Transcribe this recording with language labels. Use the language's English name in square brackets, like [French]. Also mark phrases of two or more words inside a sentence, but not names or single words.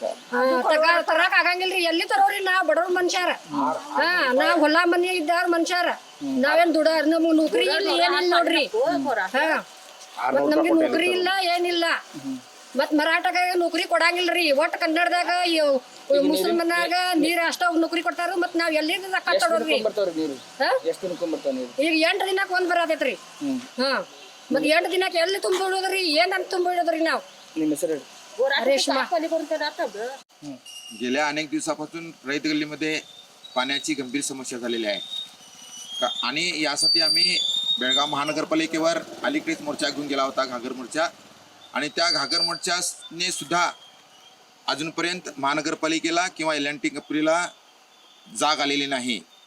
[Kannada] ತರಾಕ್ ಆಗಂಗಿಲ್ರಿ ಎಲ್ಲಿ ತರೋರಿ ನಾವ್ ಬಡವ್ರ ಮನುಷ್ಯಾರ ಹಾ ನಾವ್ ಹೊಲ ಮನಿ ಇದ್ದಾರ ಮನುಷ್ಯಾರ ನಾವೇನ್ ದುಡಾರ ನಮ್ಗ್ ನೌಕರಿ ಇಲ್ಲ ಏನಿಲ್ಲ ನೋಡ್ರಿ ಹಾ ಮತ್ ನಮ್ಗೆ ನೌಕರಿ ಇಲ್ಲ ಏನಿಲ್ಲ ಮತ್ ಮರಾಠದಾಗ ನೌಕರಿ ಕೊಡಂಗಿಲ್ರಿ ಒಟ್ಟ ಕನ್ನಡದಾಗ ಮುಸಲ್ಮಾನಾಗ ನೀರ್ ಅಷ್ಟ ನೌಕರಿ ಕೊಡ್ತಾರ ಮತ್ ನಾವ್ ಎಲ್ಲಿ ತರೋರಿ ಬರ್ತಾವ್ರಿ ನೀರು ಎಷ್ಟು ದಿನಕ್ಕೊಂಡ್ ಬರ್ತಾವ ನೀರು ಈಗ 8 ದಿನಕ್ಕೆ ಒಂದ್ ಬರತೈತ್ರಿ ಹಾ ಮತ್ 8 ದಿನಕ್ಕೆ ಎಲ್ಲಿ ತುಂಬಿಡೋದ್ರಿ ಏನಂತ ತುಂಬಿಡೋದ್ರಿ ನಾವ್ ನಿಮ್ಮ ಹೆಸರು रेशमा [Marathi] गेल्या अनेक दिवसापासून रैत गल्लीमध्ये पाण्याची गंभीर समस्या झालेली आहे आणि यासाठी आम्ही बेळगाव महानगरपालिकेवर अलीकडेच मोर्चा घेऊन गेला होता घागर मोर्चा आणि त्या घागर मोर्चाने सुद्धा अजूनपर्यंत महानगरपालिकेला किंवा LNT कंपनीला जाग आलेली नाही